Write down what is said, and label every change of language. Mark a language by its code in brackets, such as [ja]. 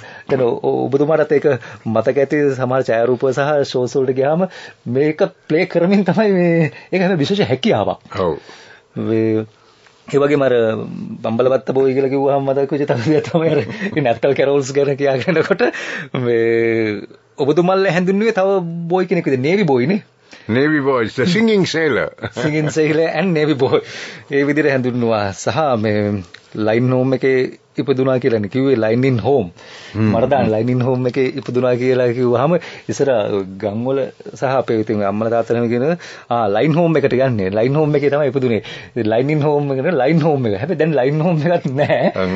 [si] දැන් ඔබතුමාට ඒක මතක ඇති සමහර ඡායාරූප සහ ෂෝස් වලට ගියාම මේක ප්ලේ කරමින් තමයි මේ ඒක හැම විශේෂ හැකියාවක්. ඔව්. ඒ වගේම අර බම්බලවත්ත බෝයි කියලා කිව්වහම මතක වෙච්ච තමයි අර නැටල් කැරෝල්ස් ගැන කියාගෙනකොට මේ ඔබතුමාලා හැඳින්නුවේ තව බෝයි කෙනෙක් විදිහට නේවි බෝයි නේ. [en] Navy boys, the singing sailor. Singing sailor and navy boy. [si] ඒ විදිහට හැඳින්නුවා සහ මේ ලයින් හෝම් එකේ ඉපදුනා කියලානේ කිව්වේ ලයින් ඉන් හෝම්. මට දාන්න ලයින් ඉන් හෝම් එකේ ඉපදුනා කියලා කිව්වහම ඉස්සර ගම් වල සහ අපේ ඉතින් අම්මලා තාත්තලා කියන ලයින් හෝම් එකට යන්නේ. ලයින් හෝම් එකේ තමයි ඉපදුනේ. ලයින් ඉන් හෝම් එක නේ ලයින් හෝම් එක. හැබැයි දැන් ලයින් හෝම් එකක් නැහැ.